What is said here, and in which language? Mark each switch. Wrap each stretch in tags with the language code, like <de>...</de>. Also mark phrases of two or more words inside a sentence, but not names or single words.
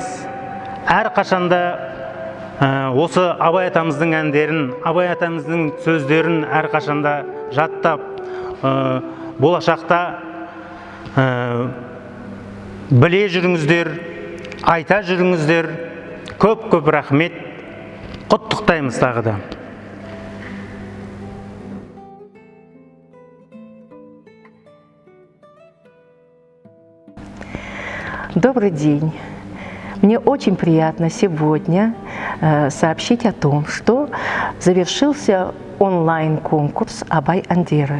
<kk>Әр қашанда осы Абай атамыздың әндерін, Абай атамыздың сөздерін әр қашанда жаттап, болашақта біле жүріңіздер, айта жүріңіздер. Көп рахмет. Құттықтаймыз тағы да.</kk> <ru>Добрый день. Мне очень приятно сегодня сообщить о том, что завершился онлайн-конкурс «Абай-Андера».</ru>